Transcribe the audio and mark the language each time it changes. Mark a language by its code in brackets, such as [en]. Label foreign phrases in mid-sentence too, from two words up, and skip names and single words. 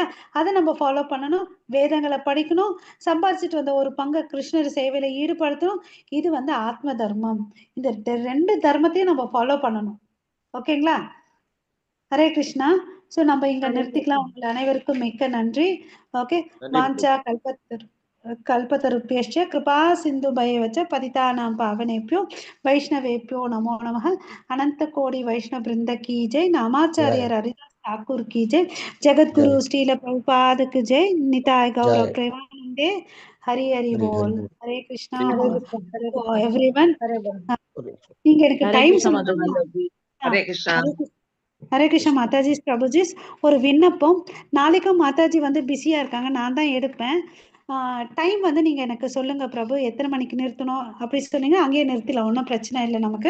[ta] அதை நம்ம ஃபாலோ பண்ணணும், வேதங்களை படிக்கணும், சம்பாதிச்சுட்டு வந்த ஒரு பங்கு கிருஷ்ணர் சேவையில ஈடுபடுத்தணும். இது வந்து ஆத்ம தர்மம். இந்த 2 தர்மத்தையும் நம்ம ஃபாலோ பண்ணணும். ஓகேங்களா? ஹரே கிருஷ்ணா. சோ நம்ம இங்க நிறுத்திக்கலாம். உங்கள் அனைவருக்கும் மிக்க நன்றி. ஓகே. [sa] वाञ्छा कल्पतरुभ्यश्च कृपा सिन्धुभैवच पतितानां पावनेभ्यो वैष्णवेभ्यो नमो नमः. [hi] अनंत कोटि वैष्णव वृंद की जय. नामाचार्य हरिदास ठाकुर की जय. जगत गुरु श्रील प्रभुपाद की जय. [bn] নিতাই গৌর প্রেমানন্দে. হরি হরি বোল. [en] Hare Krishna everyone. [ta] நீங்க எனக்கு டைம் சொல்லுங்க. ஹரே கிருஷ்ணா. ஹரே கிருஷ்ணா மாதாஜி, பிரபுஜி. ஒரு விண்ணப்பம், நாளைக்கும் மாதாஜி வந்து பிஸியா இருக்காங்க, நான் தான் எடுப்பேன். டைம் வந்து நீங்க எனக்கு சொல்லுங்க பிரபு, எத்தனை மணிக்கு நிறுத்தணும் அப்படி சொன்னீங்க, அங்கேயே நிறுத்திடலாம், ஒன்றும் பிரச்சனை இல்லை நமக்கு.